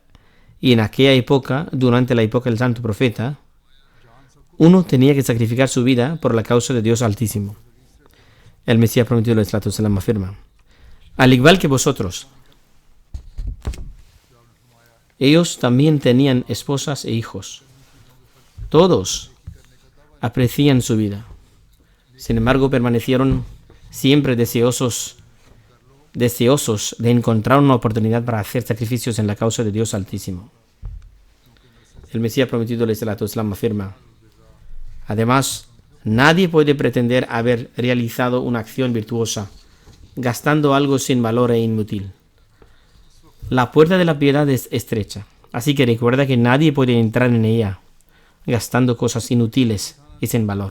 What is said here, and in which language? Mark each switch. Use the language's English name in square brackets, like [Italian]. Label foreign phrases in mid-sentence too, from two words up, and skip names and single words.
[Spanish] Y en aquella época, durante la época del Santo Profeta, uno tenía que sacrificar su vida por la causa de Dios Altísimo. El Mesías prometido [Arabic] عليه الصلاة والسلام [Spanish] afirma: al igual que vosotros, Ellos también tenían esposas e hijos. Todos aprecian su vida. Sin embargo, permanecieron siempre deseosos de encontrar una oportunidad para hacer sacrificios en la causa de Dios Altísimo. El Mesías prometido, [Arabic] عليه الصلاة والسلام, [Spanish] afirma: además, nadie puede pretender haber realizado una acción virtuosa gastando algo sin valor e inútil. La puerta de la piedad es estrecha, así que recuerda que nadie puede entrar en ella gastando cosas inútiles y sin valor.